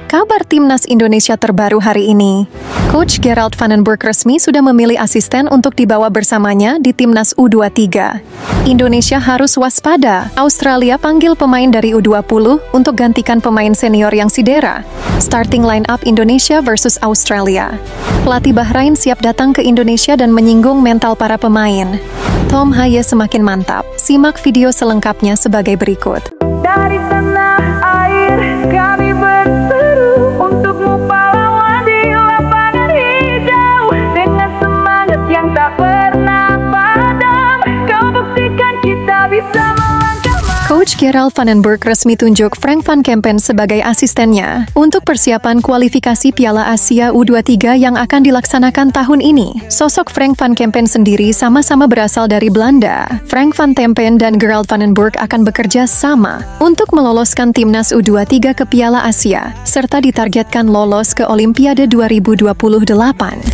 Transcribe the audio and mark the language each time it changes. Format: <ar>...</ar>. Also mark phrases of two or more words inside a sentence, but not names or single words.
<id>Kabar timnas Indonesia terbaru hari ini. Coach Gerald Van den Berg resmi sudah memilih asisten untuk dibawa bersamanya di timnas U23. Indonesia harus waspada. Australia panggil pemain dari U20 untuk gantikan pemain senior yang cedera.</id> <en>Starting line up</en> <id>Indonesia versus Australia. Pelatih Bahrain siap datang ke Indonesia dan menyinggung mental para pemain. Tom Haye semakin mantap. Simak video selengkapnya sebagai berikut. Dari tanah air kami berseru untukmu pahlawan di lapangan hijau. Dengan semangat yang tak pernah padam, kau buktikan kita bisa melangkah maju. Coach Gerald Van den Berg resmi tunjuk Frank van Kempen sebagai asistennya untuk persiapan kualifikasi Piala Asia U23 yang akan dilaksanakan tahun ini. Sosok Frank van Kempen sendiri sama-sama berasal dari Belanda. Frank van Kempen dan Gerald Van den Berg akan bekerja sama untuk meloloskan timnas U23 ke Piala Asia, serta ditargetkan lolos ke Olimpiade 2028.</id>